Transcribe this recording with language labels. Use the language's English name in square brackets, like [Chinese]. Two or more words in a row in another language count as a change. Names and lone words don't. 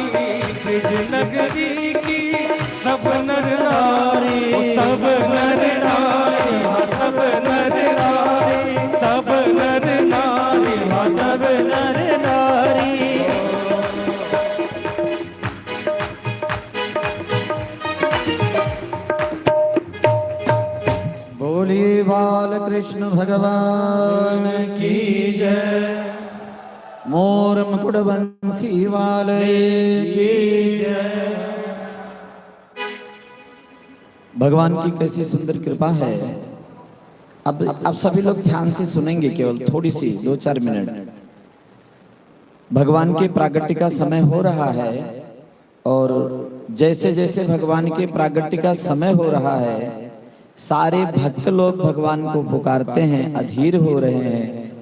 [Hindi] ब्रिज नगरी की सब नर नारी, सब नर नारी, सब नर नारी, सब नर नारी, सब नर नारी। बोलिए बाल कृष्ण भगवान की जय, मोर मुकुट बंसी वाले की जय। भगवान की कैसी सुंदर कृपा है। अब सभी लोग ध्यान से सुनेंगे, केवल थोड़ी सी 2-4 मिनट। भगवान के प्रागट्य का समय हो रहा है और जैसे जैसे भगवान के प्रागट्य का समय हो रहा है, सारे भक्त लोग भगवान को पुकारते हैं, अधीर हो रहे हैं।